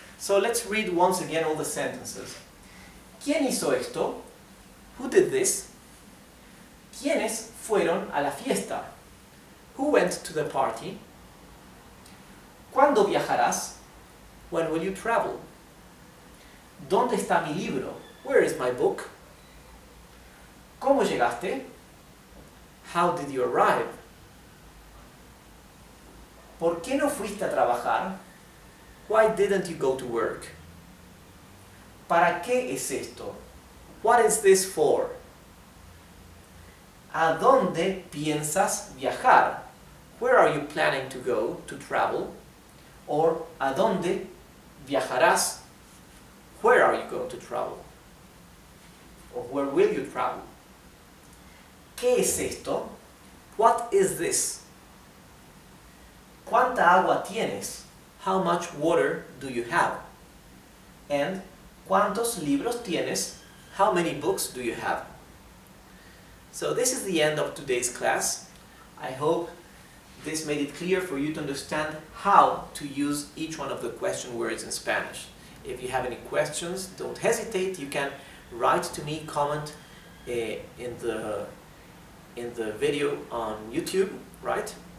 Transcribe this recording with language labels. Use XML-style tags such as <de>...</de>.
<en>So let's read once again all the sentences.</en> <es>¿Quién hizo esto?</es> <en>Who did this?</en> <es>¿Quiénes fueron a la fiesta?</es> <en>Who went to the party?</en> <es>¿Cuándo viajarás?</es> <en>When will you travel?</en> <es>¿Dónde está mi libro?</es> <en>Where is my book?</en> <es>¿Cómo llegaste?</es> <en>How did you arrive?</en> <es>¿Por qué no fuiste a trabajar?</es> <en>Why didn't you go to work?</en> <es>¿Para qué es esto?</es> <en>What is this for?</en> <es>¿A dónde piensas viajar?</es> <en>Where are you planning to go, to travel? Or</en> <es>¿a dónde viajarás?</es> <en>Where are you going to travel? Or where will you travel?</en> <es>¿Qué es esto?</es> <en>What is this?</en> <es>¿Cuánta agua tienes?</es> <en>How much water do you have?</en> <es>And ¿cuántos libros tienes?</es> <en>How many books do you have? So this is the end of today's class. I hope this made it clear for you to understand how to use each one of the question words in Spanish. If you have any questions, don't hesitate. You can write to me, comment in the video on YouTube, right?</en>